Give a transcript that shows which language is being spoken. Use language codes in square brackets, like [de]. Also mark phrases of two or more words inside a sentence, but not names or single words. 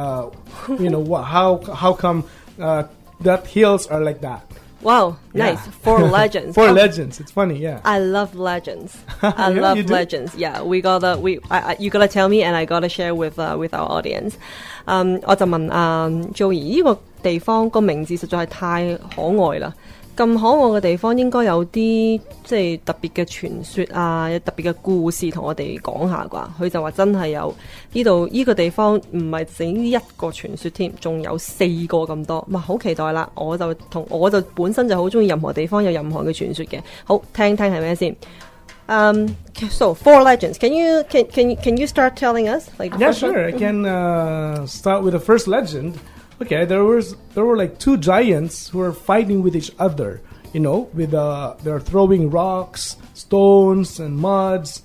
[en] How come that hills are like that? Wow, nice. 4 legends. 4 legends. It's funny, yeah. I love legends. I love legends. Yeah, you gotta tell me, and I gotta share with our audience. [yue] 我就問Joey 呢個地方個名字實在係太可愛啦。咁可愛嘅地方應該有啲即係特別嘅傳說啊，有特別嘅故事同我哋講下啩。佢就話真係有呢個地方唔係整一個傳說添，仲有4個咁多。哇，好期待啦！我就本身就好中意任何地方有任何嘅傳說嘅。好，聽係咩先 ？ [en] So 4 legends. Can you start telling us? Yeah, sure. I can start with the first legend. Okay, there were like 2 giants who were fighting with each other, they're throwing rocks, stones, and muds.